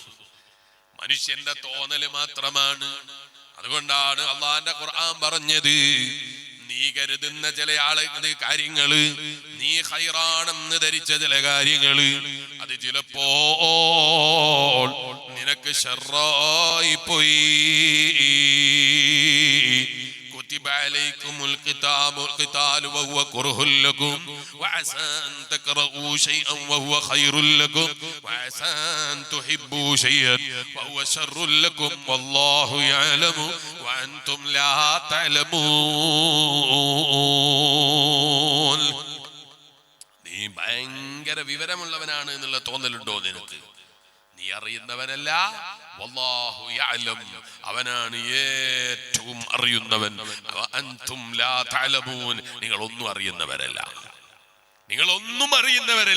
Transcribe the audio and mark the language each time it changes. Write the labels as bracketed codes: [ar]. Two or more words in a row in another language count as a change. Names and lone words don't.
[ml] മനുഷ്യന്റെ തോന്നല് മാത്രമാണ്. അതുകൊണ്ടാണ് അള്ളാന്റെ ഖുർആൻ പറഞ്ഞത്, നീ കരുതുന്ന ചില കാര്യങ്ങള്, നീ ഖൈറാണെന്ന് ധരിച്ച ചില കാര്യങ്ങള്, അത് ചിലപ്പോൾ നിനക്ക് ശർറായി പോയി. [ar] كتب عليكم القتال وهو كره لكم وعسى أن تكرهوا شيئا وهو خير لكم وعسى أن تحبوا شيئا وهو شر لكم والله يعلم وأنتم لا تعلمون. [ml] നീ ഭയങ്കര വിവരമുള്ളവനാണ് എന്നുള്ള തോന്നലുണ്ടോ നിനക്ക്? നീ അറിയുന്നവനല്ല, [ar] والله يعلم, [ml] അവനാണ് ഏറ്റവും അറിയുന്നവൻ. [ar] أنتم لا تعلمون, [ml] നിങ്ങളൊന്നും അറിയുന്നവരല്ല, നിങ്ങളൊന്നും അറിയുന്നവരല്ല.